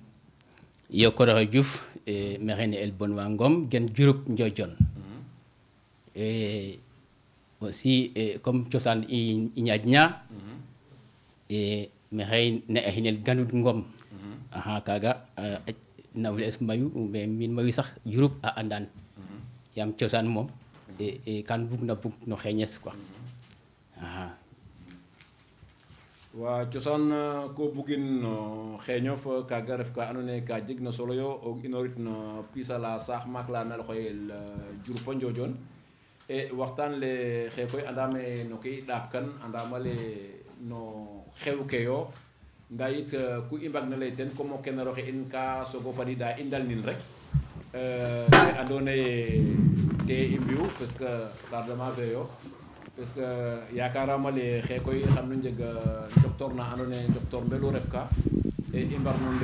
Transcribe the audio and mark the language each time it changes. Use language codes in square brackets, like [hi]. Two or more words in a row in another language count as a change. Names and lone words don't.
[srr] iyo Koroxe Diouf maxey ne'el Bonwa Ngom gen Diouroup Ndiodione [fr] aussi comme [srr] cosaan i ñaƴna maxey ne'a xinel Ganud Ngom axa kaaga nawle es mayu mais min mayu sax Diouroup a andan yaam cosaan moom kan bugna bug no xeñes quoi axa wa cosaan ko bugin no xeñof kaaga ref ka andoona yee ka jegna solo yo o inorit no piisala saax maak la na xoyel Diouroup o Ndiodione e waxtaan le xe koy andame no ke i ɗaap kan andama le no xew ke yo ndaa yit ku i mbag na lay ten comme o keneroxe in ka soogo fadida i ndalnin rek te andoona yee te i mbi'u [fr] parce que tardement [srr] fe yo [fr] parce que [srr] yakarama le xe koy xan nu njeg docteur na andoona yee docteur mbelu ref ka e i mbar no